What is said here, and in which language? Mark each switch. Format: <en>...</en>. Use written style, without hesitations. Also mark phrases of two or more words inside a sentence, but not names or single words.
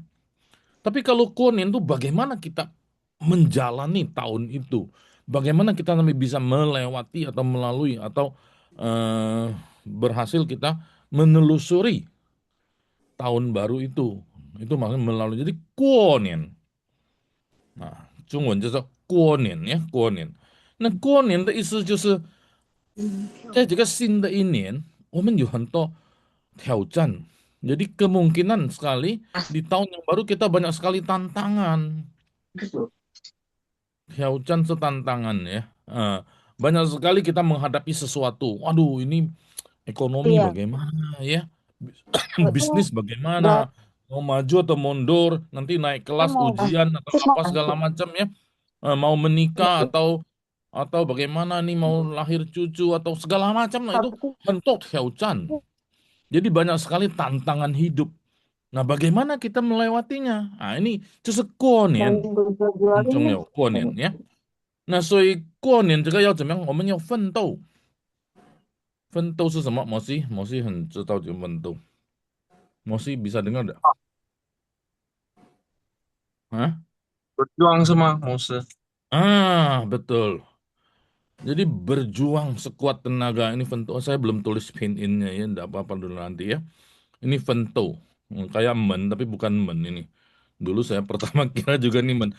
<id>Tapi kalau Guonian itu bagaimana kita menjalani tahun itu? Bagaimana kita nanti bisa melewati atau melalui atau berhasil kita menelusuri tahun baru itu. Itu maksudnya melalui. Jadi Guonian. Nah,</id> <zh>中文就叫过年呀，过年。那过年的意思就是在这个新的一年，我们有很多挑战。</zh> <id>Jadi kemungkinan sekali di tahun yang baru kita banyak sekali tantangan. Hiaucan itu tantangan ya. Banyak sekali kita menghadapi sesuatu. Waduh, ini ekonomi Iya, bagaimana ya? betul. Bisnis Dan bagaimana? Mau maju atau mundur? Nanti naik kita kelas mau ujian atau apa segala macam ya? Mau menikah atau bagaimana nih mau lahir cucu atau segala macam. Nah itu bentuk hiaucan. Jadi banyak sekali tantangan hidup. Nah, bagaimana kita melewatinya? Nah, ini</id> <zh>就是过年，很重要，过年呀。那所以过年这个要怎么样？我们要奋斗。奋斗是什么？摩西很知道怎么奋斗。摩西</zh> <id>bisa dengar tak? Hah? Berjuang semua, Moses. Betul. Jadi berjuang sekuat tenaga ini Vento. Saya belum tulis pin in-nya ya, enggak apa-apa dulu nanti ya. Ini Vento. Kayak men tapi bukan men ini. Dulu saya pertama kira juga nih men.</id>